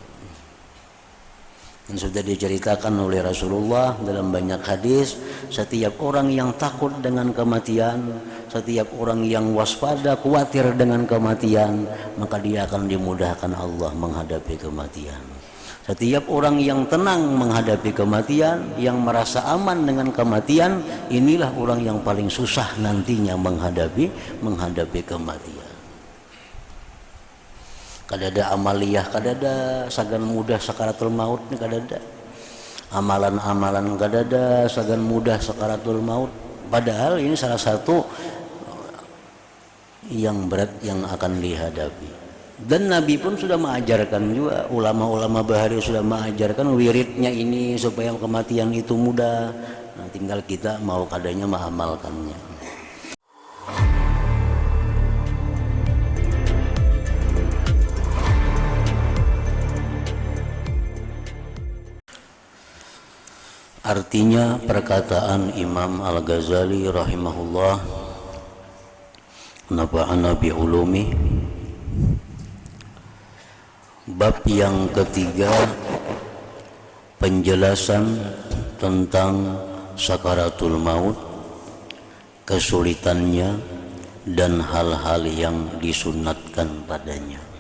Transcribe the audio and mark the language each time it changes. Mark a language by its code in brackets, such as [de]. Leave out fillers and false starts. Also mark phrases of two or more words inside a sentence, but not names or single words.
[id] Dan sudah diceritakan oleh Rasulullah dalam banyak hadis, setiap orang yang takut dengan kematian, setiap orang yang waspada, khawatir dengan kematian, maka dia akan dimudahkan Allah menghadapi kematian. Setiap orang yang tenang menghadapi kematian, yang merasa aman dengan kematian, inilah orang yang paling susah nantinya menghadapi kematian. [bjn] Kadada amaliyah, kadada sagan mudah [ar] سكرات الموت, [bjn] kadada amalan-amalan, kadada sagan mudah [ar] سكرات الموت. [id] Padahal ini salah satu yang berat yang akan dihadapi. Dan Nabi pun sudah mengajarkan juga, ulama-ulama bahari sudah mengajarkan wiridnya ini supaya kematian itu mudah. Nah, tinggal kita mau kadanya mengamalkannya. Artinya perkataan Imam Al-Ghazali rahimahullah, [ar] نفعنا بعلومه. [id] Bab yang ketiga, penjelasan tentang [ar] سكرات الموت, [id] kesulitannya dan hal-hal yang disunatkan padanya.